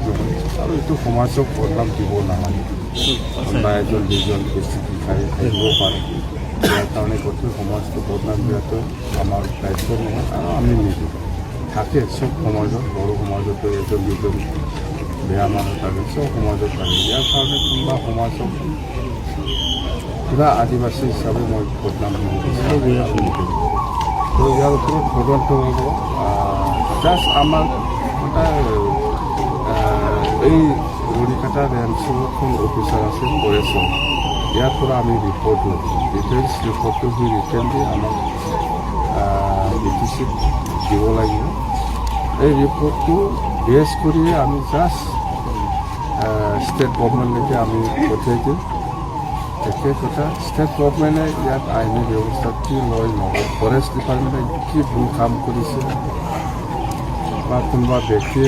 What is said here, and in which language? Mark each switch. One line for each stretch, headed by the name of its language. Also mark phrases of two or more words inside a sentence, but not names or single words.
Assamese: নহয় আৰু এইটো সমাজক বদনাম দিব নালাগে কোনোবা এজন দুজন বেছি ভিখাৰী থাকিব পাৰে ইয়াৰ কাৰণে গোটেই সমাজটো বদনাম দিয়াটো আমাৰ দায়িত্ব নহয় আৰু আমি নিদিওঁ থাকে চব সমাজত বড়ো সমাজতো এজন দুজন বেয়া মানুহ থাকে চব সমাজত থাকে ইয়াৰ কাৰণে কোনোবা সমাজক পুৰা আদিবাসী হিচাপে মই বদনাম নিদিওঁ তো ইয়াৰ ওপৰত তদন্ত হ'ব জাষ্ট আমাৰ এটা এই ৰুনিখাটা ৰেঞ্জাৰ কোন অফিচাৰ আছে ফরেস্টৰ ইয়াৰ পৰা আমি ৰিপৰ্ট লওঁ
English: details report
Assamese: ৰিটেনলি আমাক বিটিচিত দিব লাগিব এই ৰিপৰ্টটো বেছ কৰি আমি জাষ্ট
English: state government
Assamese: আমি পঠিয়াই দিম একে কথা
English: state government
Assamese: ইয়াত আইনী ব্যৱস্থা কি লয় নহয়
English: forest department
Assamese: কি ভুল কাম কৰিছে বা কোনোবা ব্যক্তিয়ে